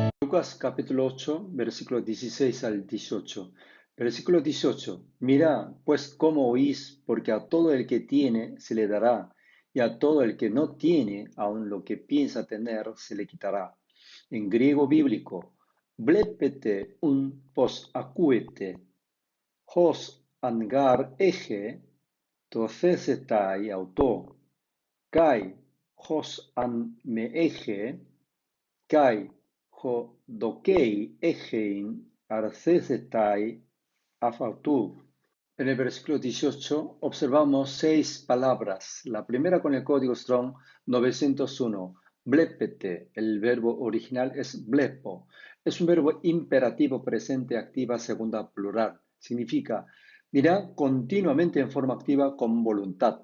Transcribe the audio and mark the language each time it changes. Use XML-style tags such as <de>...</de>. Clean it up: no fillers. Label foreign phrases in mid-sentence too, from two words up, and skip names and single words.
<es>Lucas capítulo 8, versículos 16 al 18. Versículo 18. Mira, pues cómo oís, porque a todo el que tiene se le dará, y a todo el que no tiene, aun lo que piensa tener, se le quitará. En griego bíblico,</es> <el>βλέπετε οὖν πῶς ἀκούετε, ὃς ἂν γὰρ ἔχῃ, δοθήσεται αὐτῷ, καὶ ὃς ἂν μὴ ἔχῃ, καὶ ὃ δοκεῖ ἔχειν ἀρθήσεται ἀπ' αὐτοῦ.</el> <es>En el versículo 18 observamos 6 palabras. La primera con el código Strong 901. Blepete, el verbo original es blepo. Es un verbo imperativo presente activa segunda plural. Significa mirar continuamente en forma activa con voluntad.</es>